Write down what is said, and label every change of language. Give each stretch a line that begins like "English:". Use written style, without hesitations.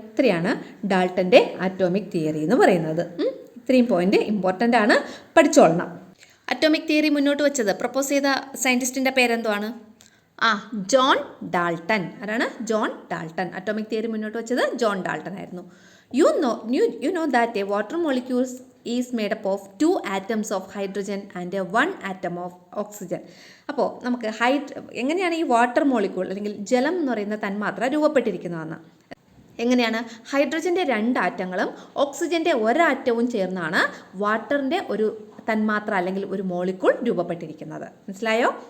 Malayalam: ഇത്രയാണ് ഡാൾട്ടൻ്റെ atomic theory എന്ന് പറയുന്നത്. ഇത്രയും പോയിന്റ് ഇമ്പോർട്ടൻ്റ് ആണ്, പഠിച്ചോളണം. അറ്റോമിക് തിയറി മുന്നോട്ട് വെച്ചത്, പ്രപ്പോസ് ചെയ്ത സയൻറ്റിസ്റ്റിൻ്റെ പേരെന്തുവാണ്? John Dalton. ആരാണ്? John Dalton. അറ്റോമിക് തിയറി മുന്നോട്ട് വെച്ചത് ജോൺ ഡാൾട്ടൺ ആയിരുന്നു.
English: You know that a water molecule is made up of 2 atoms of hydrogen and 1 atom of oxygen.
Malayalam: അപ്പോൾ നമുക്ക് എങ്ങനെയാണ് ഈ വാട്ടർ മോളിക്യൂൾ അല്ലെങ്കിൽ ജലം എന്ന് പറയുന്ന തന്മാത്ര രൂപപ്പെട്ടിരിക്കുന്നതെന്ന്? എങ്ങനെയാണ്? ഹൈഡ്രജൻ്റെ 2 ആറ്റങ്ങളും ഓക്സിജൻ്റെ 1 ആറ്റവും ചേർന്നാണ് വാട്ടറിൻ്റെ ഒരു തന്മാത്ര അല്ലെങ്കിൽ ഒരു മോളിക്യൂൾ രൂപപ്പെട്ടിരിക്കുന്നത്. മനസ്സിലായോ?